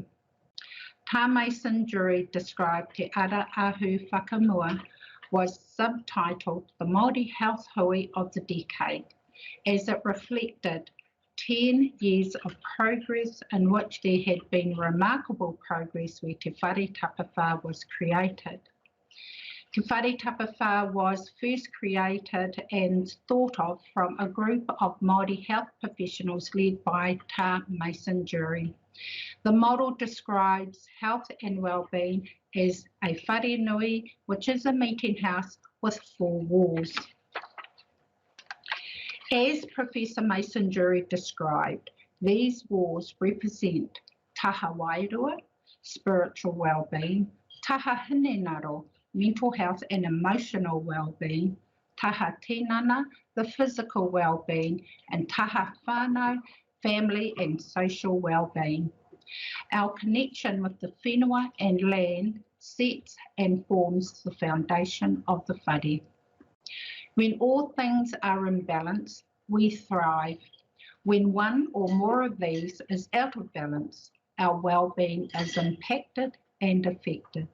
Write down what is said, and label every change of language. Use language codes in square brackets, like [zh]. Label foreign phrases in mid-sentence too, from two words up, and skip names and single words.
[en] Tā Mason-Juri described Te Ara Ahu Whakamua was subtitled The Māori Health Hui of the Decade, as it reflected 10 years of progress in which there had been remarkable progress where Te Whare Tapawhā was created. Te Whare Tapawhā was first created and thought of from a group of Māori health professionals led by Tā Mason-Juri. The model describes health and well-being as a [mi] whare nui, [en] which is a meeting house with 4 walls. As Professor Mason-Juri described, these walls represent [mi] taha wairua, [en] spiritual well-being, [mi] taha hinenaro, [en] mental health and emotional well-being, [mi] taha tinana, [en] the physical well-being, and [mi] taha whānau, [en] family and social well-being. Our connection with the whenua and land sets and forms the foundation of the whare. When all things are in balance, we thrive. When one or more of these is out of balance, our well-being is impacted and affected.